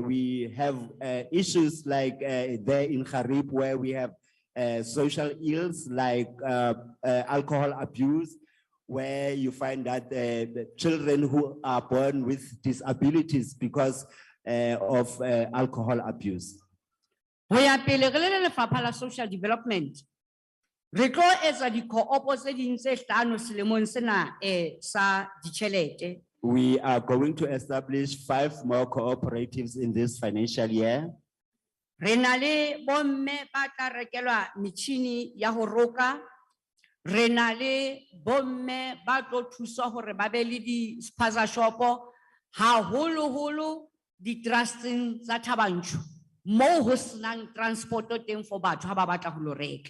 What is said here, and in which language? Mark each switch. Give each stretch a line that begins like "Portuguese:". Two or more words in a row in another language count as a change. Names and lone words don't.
English: We have issues like there in Gariep where we have social ills like alcohol abuse, where you find that the children who are born with disabilities because of alcohol abuse.
Southern Sotho: Ho ya pele re le lefapha la
English: social development
Southern Sotho: re tlo etsa di co-op tse ding tse 5 selemong sena sa ditjhelete.
English: We are going to establish 5 more cooperatives in this financial year.
Southern Sotho: Re na le bomme ba tla rekelwa metjhini ya ho roka. Re na le bomme ba tlo thusa hore ba be le di spaza shopo haholo di trusting tsa Thabanchu mo ho senang transport teng for batho ha ba batla ho lo reka.